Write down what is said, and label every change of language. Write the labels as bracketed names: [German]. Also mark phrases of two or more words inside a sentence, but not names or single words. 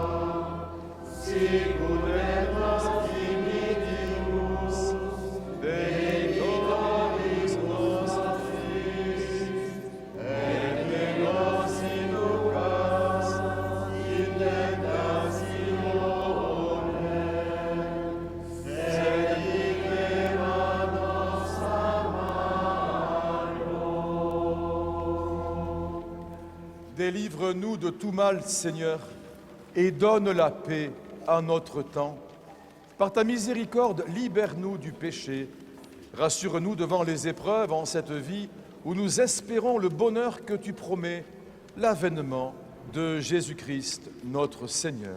[Latin] sicut et nos dimittimus debitores nostris, et ne nos inducas in tentatione, sed libera-nos a malo. [French] Délivre-nous de tout mal, Seigneur, et donne la paix à notre temps. Par ta miséricorde, libère-nous du péché. Rassure-nous devant les épreuves en cette vie où nous espérons le bonheur que tu promets, l'avènement de Jésus-Christ, notre Seigneur.